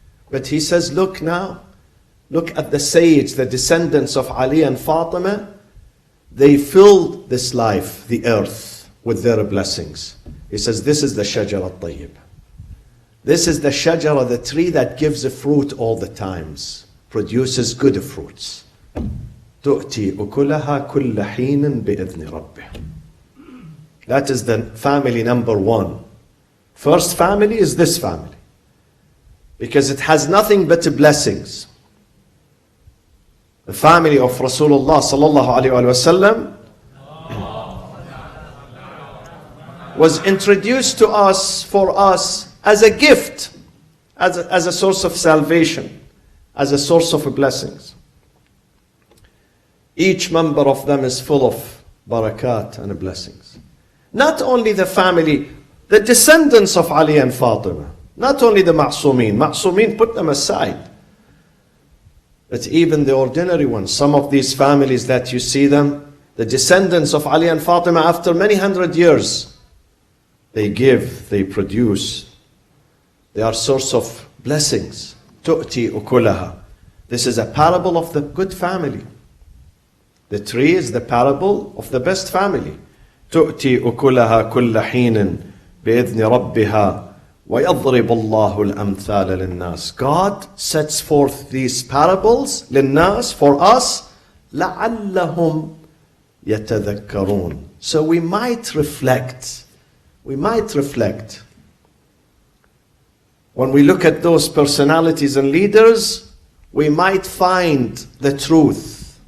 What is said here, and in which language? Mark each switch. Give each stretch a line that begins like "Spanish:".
English: But he says, look now, look at the Sayyids, the descendants of Ali and Fatima. They filled this life, the earth, with their blessings. He says, this is the Shajara al-Tayyib. This is the Shajara, the tree that gives a fruit all the times, produces good fruits.
Arabic: تؤتي أكلها كل حين بإذن ربه.
English: That is the family number one. First family is this family, because it has nothing but blessings. The family of Rasulullah sallallahu alaihi wasallam was introduced to us, for us, as a gift, as a source of salvation, as a source of blessings. Each member of them is full of barakat and blessings. Not only the family, the descendants of Ali and Fatima, not only the Ma'sumin, put them aside, but even the ordinary ones. Some of these families that you see them, the descendants of Ali and Fatima, after many hundred years, they give, they produce. They are source of blessings.
Arabic: تؤتي أكلها.
English: This is a parable of the good family. The tree is the parable of the best family.
Arabic: تؤتي أكلها كل حين بإذن ربها ويضرب الله الأمثال للناس.
English: God sets forth these parables
Arabic: للناس,
English: for us,
Arabic: لعلهم يتذكرون.
English: So we might reflect. We might reflect. When we look at those personalities and leaders, we might find the truth.